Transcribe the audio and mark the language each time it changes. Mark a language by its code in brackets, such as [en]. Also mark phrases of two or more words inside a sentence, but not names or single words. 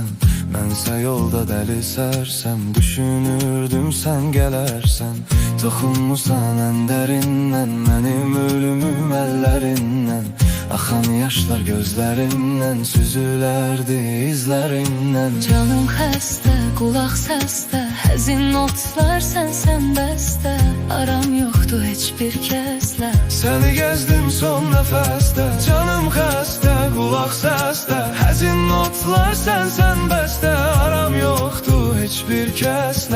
[az] Mənsə yolda dəli sərsəm, düşünürdüm [tr] sen gelersen. Toxunmusan en derinden, benim ölümüm ellerinden. Axan yaşlar gözlerinden, süzülerdi izlerinden. [az] Canım xəstə, qulaq səsdə, həzin notlar sən bəstə. Aram yoxdur heç bir kəslə. Səni gəzdim son nəfəsdə. Canım xəstə, qulaq səsdə, həzin notlar sən bəstə. Aram yoxdur heç bir kəslə.